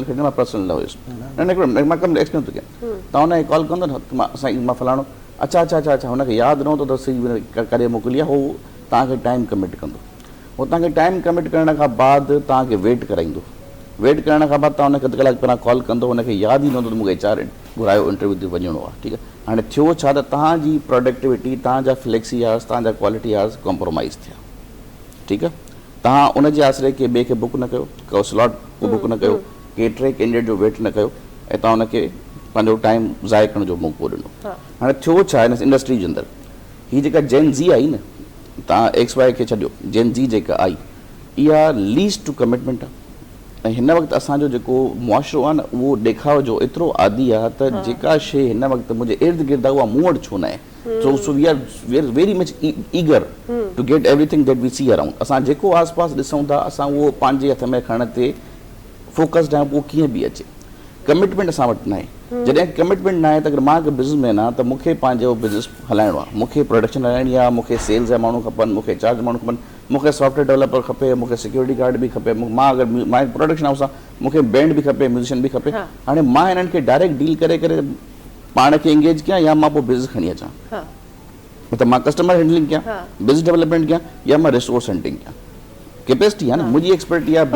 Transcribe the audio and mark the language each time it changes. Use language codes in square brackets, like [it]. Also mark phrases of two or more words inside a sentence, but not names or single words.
[sd] खणी मां पर्सनल न हुयुसि न हिकिड़ो मां कमु एक्सप्लेन थो कयां तव्हां हुनखे कॉल कंदो न मां साईं मां फलाणो अच्छा अच्छा अच्छा अच्छा हुनखे यादि न हूंदो त CV करे मोकिली आहे हू तव्हांखे [en] time commit [sd] कंदो उहो तव्हांखे [en] time commit [sd] करण खां बाद तव्हांखे वेट कराईंदो वेट करण खां बाद तव्हां हुनखे अधु कलाक पहिरां कॉल कंदो हुनखे यादि ई न हूंदो त मूंखे HR घुरायो इंटरव्यू ते वञिणो आहे ठीकु आहे हाणे थियो छा त तव्हांजी प्रोडक्टिविटी तव्हांजा [en] flexi hours [sd] तव्हांजा [en] quality hours compromise [sd] थिया ठीकु आहे तव्हां उनजे आसिरे के ॿिए खे बुक न कयो को स्लॉट को बुक न कयो के टे कैंडिडेट जो वेट न कयो ऐं तव्हां हुनखे पंहिंजो टाइम ज़ाय करण जो मौक़ो ॾिनो हाणे थियो छा हिन इंडस्ट्री जे अंदरि हीअ जेका जेन ज़ी आई न तव्हां XY खे छॾियो जेन ज़ी जेका आई इहा [en] least to commitment [sd] आहे ऐं हिन वक़्तु असांजो जेको मुआशिरो आहे न उहो ॾेखाव जो एतिरो आदी आहे त जेका शइ हिन वक़्तु मुंहिंजे इर्द गिर्द आहे उहा मूं वटि छो न आहे [en] so we are very much eager to get everything that we see around [sd] असां जेको आस पास ॾिसूं था असां उहो पंहिंजे हथ में खणण ते फोकस्ड आहियूं उहो कीअं बि अचे कमिटमेंट असां वटि न आहे जॾहिं कमिटमेंट न आहे त अगरि मां हिकु बिज़नेसमैन आहे त मूंखे पंहिंजो बिज़नेस हलाइणो आहे मूंखे प्रोडक्शन हलाइणी आहे मूंखे सेल्स जा माण्हू खपनि मूंखे HR जा माण्हू खपनि मूंखे [en] software developer [sd] खपे मूंखे [en] security guard [sd] बि खपे मां अगरि मां [en] production house [sd] आहे मूंखे बैंड बि खपे म्यूज़िशियन बि खपे हाणे मां हिननि खे [en] direct deal [sd] करे करे पाण खे एंगेज कयां या मां पोइ बिज़नेस खणी अचां त मां [en] customer handling [sd] कयां [en] business development [sd] कयां या मां [en] resource hunting [sd] कयां कैपेसिटी आहे न मुंहिंजी एक्सपर्टी आहे